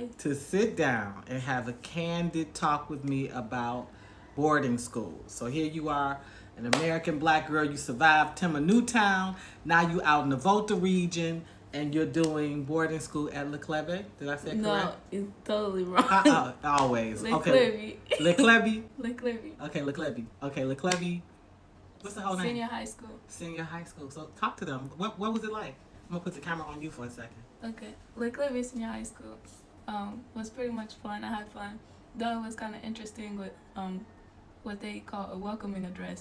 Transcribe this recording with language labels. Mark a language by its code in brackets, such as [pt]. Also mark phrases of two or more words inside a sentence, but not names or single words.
[en] to sit down and have a candid talk with me about boarding school. So here you are, an American black girl. You survived Timma Newtown. Now you out in the Volta region, and you're doing boarding school at Le Clebe. Did I say it correct? No, it's totally wrong. Always. Le Okay. Clebe. Le Clebe. Le Clebe. Okay, Le Clebe. Okay, Le Clebe. What's the whole name? Senior high school. Senior high school. So talk to them. What was it like? I'm gonna put the camera on you for a second. Okay. Le Clebe Senior High School was pretty much fun. I had fun. Though it was kind of interesting with what they call a welcoming address.